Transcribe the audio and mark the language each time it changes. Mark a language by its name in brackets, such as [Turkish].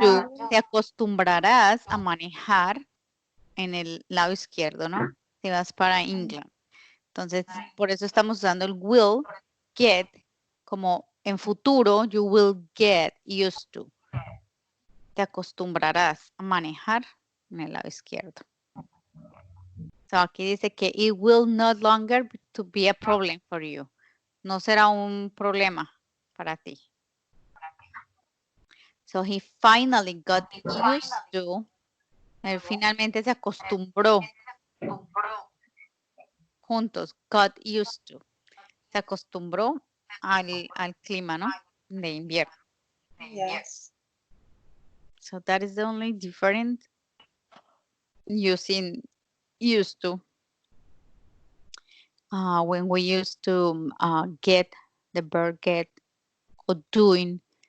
[Spanish] to, te acostumbrarás a manejar en el lado izquierdo, ¿no? Si vas para England. Entonces, por eso estamos usando el will get como en futuro, [English] you will get used to. [Spanish] Te acostumbrarás a manejar en el lado izquierdo. [English] So, [Spanish] aquí dice que [English] it will no longer to be a problem for you. [Spanish] No será un problema para ti. [English] So he finally got used to. [Spanish] Él finalmente se acostumbró. Juntos, [English] got used to. [Spanish] Se acostumbró al clima, ¿no? De invierno. [English] Yes. So that is the only difference using used to. When we used to get the verb get or doing.